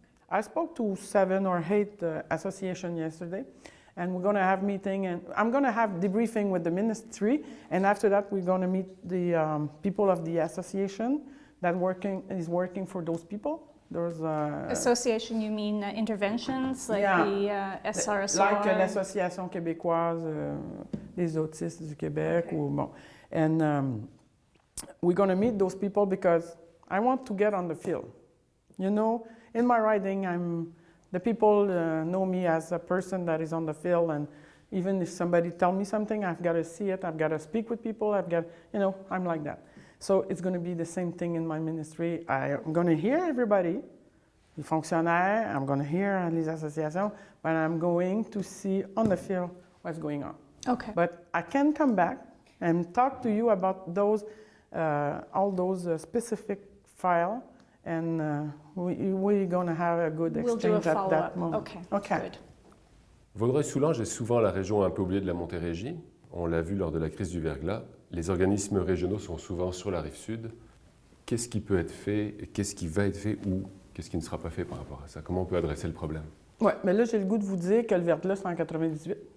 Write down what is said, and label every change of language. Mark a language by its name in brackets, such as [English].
[English] I spoke to 7 or 8 associations yesterday, and we're going to have meeting, and I'm going to have debriefing with the ministry, and after that we're going to meet the people of the association that is working for those people. Association, you mean interventions like the SRSR? Like l'Association québécoise des autistes du Québec. And we're going to meet those people because I want to get on the field. You know, in my writing, the people know me as a person that is on the field, and even if somebody tells me something, I've got to see it, I've got to speak with people, I'm like that. So it's going to be the same thing in my ministry. I'm going to hear everybody, [French] les fonctionnaires, [English] I'm going to hear [French] les associations, [English] but I'm going to see on the field what's going on. Okay. But I can come back and talk to you about those, all those specific files, and we're going to have a good exchange at that moment. Okay. Good. [French] Vaudreuil-Soulanges est souvent la région un peu oubliée de la Montérégie. On l'a vu lors de la crise du verglas. Les organismes régionaux sont souvent sur la rive sud. Qu'est-ce qui peut être fait, qu'est-ce qui va être fait ou qu'est-ce qui ne sera pas fait par rapport à ça? Comment on peut adresser le problème? Oui, mais là, j'ai le goût de vous dire que le verglas, c'est en 98.